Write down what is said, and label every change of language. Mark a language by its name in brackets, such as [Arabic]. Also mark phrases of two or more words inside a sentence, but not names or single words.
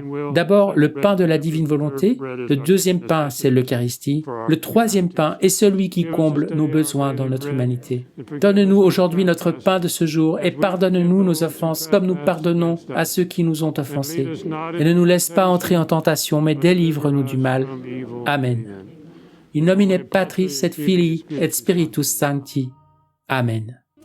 [French] D'abord, le pain de la divine volonté. Le deuxième pain, c'est l'Eucharistie. Le troisième pain est celui qui comble nos besoins dans notre humanité. Donne-nous aujourd'hui notre pain de ce jour et pardonne-nous nos offenses comme nous pardonnons à ceux qui nous ont offensés. Et ne nous laisse pas entrer en tentation, mais délivre-nous du mal. Amen. [Latin] In nomine Patris et Filii et Spiritus Sancti. Amen.